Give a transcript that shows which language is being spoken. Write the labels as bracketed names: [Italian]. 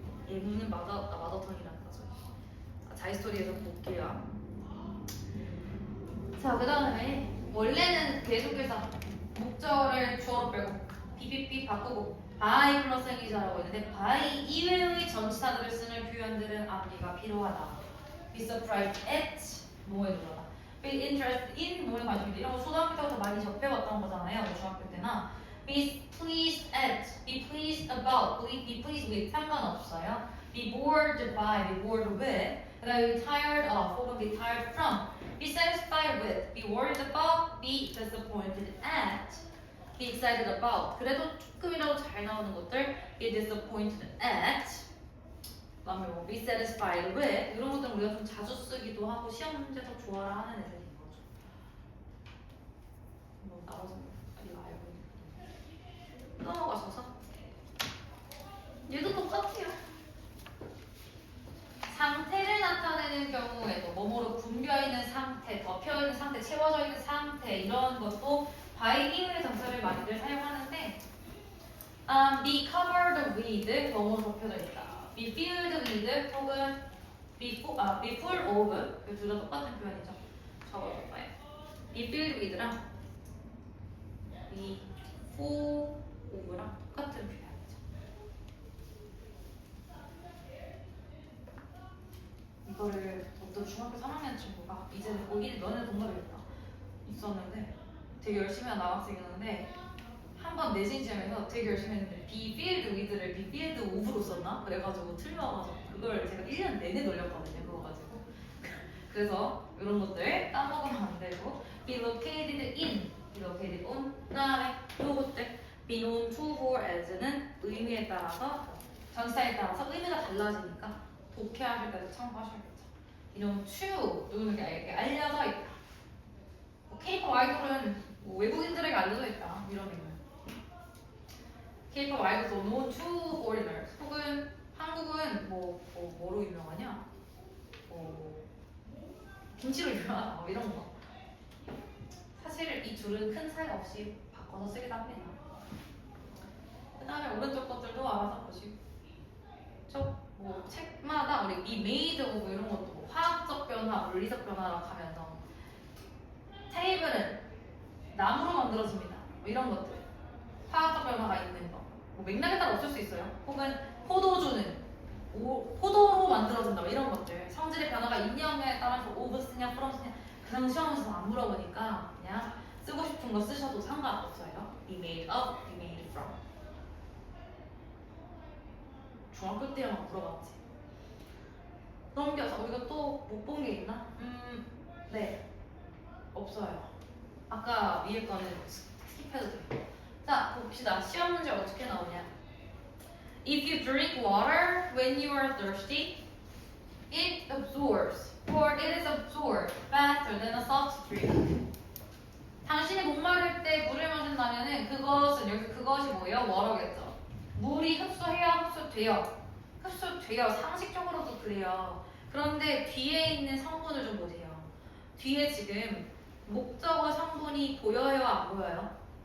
[Korean] 얘는 마더턴이라는 거죠. 자이스토리에서 볼게요. 자, 그 다음에 원래는 계속해서 목적어를 주어로 빼고 BBB 바꾸고 by 플러스 행위자라고 했는데 by 이외의 전치사들을 쓰는 표현들은 앞뒤가 필요하다. [English] be surprised at [Korean] 뭐에 들어가. [English] be interested in [Korean] 뭐에 관심이 돼. 이런 거 초등학교 때부터 많이 접해봤던 거잖아요. 중학교 때나 [English] be pleased at, be pleased about, be pleased with [Korean] 상관없어요. [English] be bored by, be bored with, [Korean] 그 다음에 [English] be tired of [Korean] 혹은 [English] be tired from, be satisfied with, be worried about, be disappointed at, be excited about. [Korean] 그래도 조금이라도 잘 나오는 것들 [English] be disappointed at, [Korean] 그다음에 뭐 [English] be satisfied with [Korean] 이런 것들은 우리가 좀 자주 쓰기도 하고 시험 문제에서 좋아라 하는 애들인 거죠. 뭐 나와서 이거 알고 있는 넘어가셔서 얘도 똑같아요. 상태를 나타내는 경우에도 뭐뭐로 붐벼있는 상태, 덮여있는 상태, 채워져 있는 상태 이런 것도 by 이외의 동사를 많이들 사용하는데 [English] be covered with [Korean] 뭐뭐로 덮여져 있다. [English] be filled with [Korean] 혹은 [English] be full of [Korean] 이 둘 다 똑같은 표현이죠. 적어볼까요? [English] be filled with랑 be full of랑 [Korean] 똑같은 표현이죠. 이거를 어떤 중학교 3학년 친구가 이제는 고1 너네 동갑이었다 있었는데 되게 열심히 한 남학생이었는데 한 번 내신 시험에서 되게 열심히 했는데 [English] be filled with [Korean] 를 [English] be filled of [Korean] 로 썼나? 그래가지고 틀려가지고 그걸 제가 1년 내내 놀렸거든요. 그거 가지고 그래서 이런 것들 까먹으면 안 되고 [English] be located in, be located on [Korean] 그 다음에 요것들 [English] be known to for as [Korean] 는 의미에 따라서 전치사에 따라서 의미가 달라지니까 독해하실 때도 참고하셔야겠죠. 이런 to 누구에게 알려져 있다. K-pop 아이돌은 뭐 외국인들에게 알려져 있다. 이런 의미. K-pop 아이돌도 [English] known to foreigners. [Korean] 혹은 한국은 뭐로 유명하냐? 김치로 유명하다. 뭐 이런 거. 사실 이 둘은 큰 차이 없이 바꿔서 쓰기도 합니다. 그 다음에 오른쪽 것들도 알아서 보시고. 뭐 책마다 우리 이 [English] made of [Korean] 이런 것도 뭐 화학적 변화, 물리적 변화라고 하면서 테이블은 나무로 만들어집니다. 뭐 이런 것들 화학적 변화가 있는 거. 뭐 맥락에 따라 없을 수 있어요. 혹은 포도주는 포도로 만들어진다. 뭐 이런 것들 성질의 변화가 있냐 없냐에 따라서 of 쓰냐 from 쓰냐 그냥 시험에서 안 물어보니까 그냥 쓰고 싶은 거 쓰셔도 상관없어요. [English] be made of, be made from. [Korean] 중학교 때만 물어봤지. 넘겨서 우리가 또 못 본 게 있나? 네 없어요. 아까 위에 거는 스킵해도 돼요. 자 볼게요. 봅시다. 시험 문제 어떻게 나오냐. [English] If you drink water when you are thirsty, it absorbs or it is absorbed faster than a soft drink. [Korean] 당신이 목마를 때 물을 마신다면은 그것은 여기 그것이 뭐예요? 워터겠죠. 물이 흡수해야 흡수돼요. 상식적으로도 그래요. 그런데 뒤에 있는 성분을 좀 보세요. 뒤에 지금 목적어 성분이 보여요, 안 보여요?